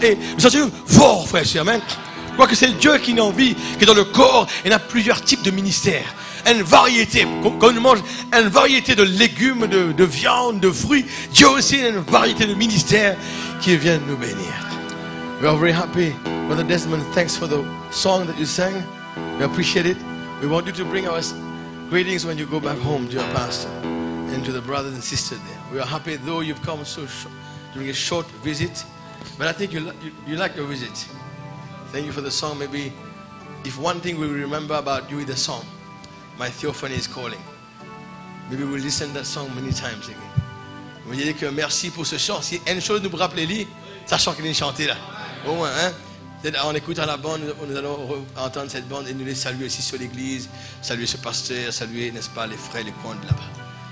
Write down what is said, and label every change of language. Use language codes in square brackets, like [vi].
[fr] Et nous sommes forts, frères et sœurs. Amen. Je crois que c'est Dieu qui nous envie, que dans le corps, il y a plusieurs types de ministères. Une variété, quand on mange une variété de légumes, de viande, de fruits, Dieu aussi a une variété de ministères qui viennent nous bénir. [en] We are very happy. Brother Desmond, thanks for the song that you sang. We appreciate it. We want you to bring us greetings when you go back home to your pastor and to the brothers and sisters there. We are happy though you've come so short, during a short visit, but I think you like your visit. Thank you for the song. Maybe if one thing we remember about you is the song, My Theophany is Calling. Maybe we'll listen to that song many times again. [fr] Vous voyez que merci pour ce chant. Si une chose nous rappelle, sachant qu'il est chanté là. Au moins, hein? En écoutant la bande, nous allons entendre cette bande et nous les saluer aussi sur l'église, saluer ce pasteur, saluer, n'est-ce pas, les frères, les coins de là-bas.